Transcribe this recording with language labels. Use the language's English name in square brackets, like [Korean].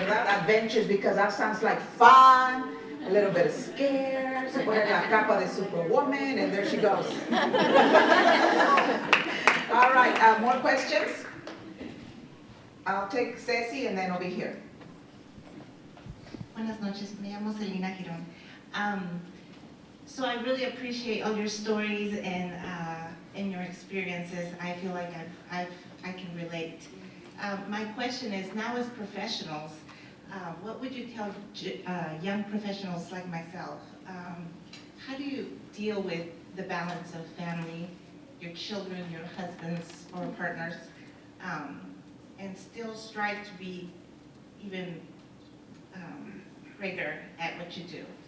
[English] Not adventures, because that sounds like fun, a little bit of scare. [Spanish] Se pone la capa de Superwoman, [English] and there she goes. All right, more questions? I'll take Ceci, and then I'll be here. [Spanish] Buenas noches, me llamo Selena Girón. [English] So I really appreciate all your stories and your experiences. I feel like I can relate. My question is, now as professionals, what would you tell young professionals like myself? How do you deal with the balance of family, your children, your husbands or partners, and still strive to be even greater at what you do?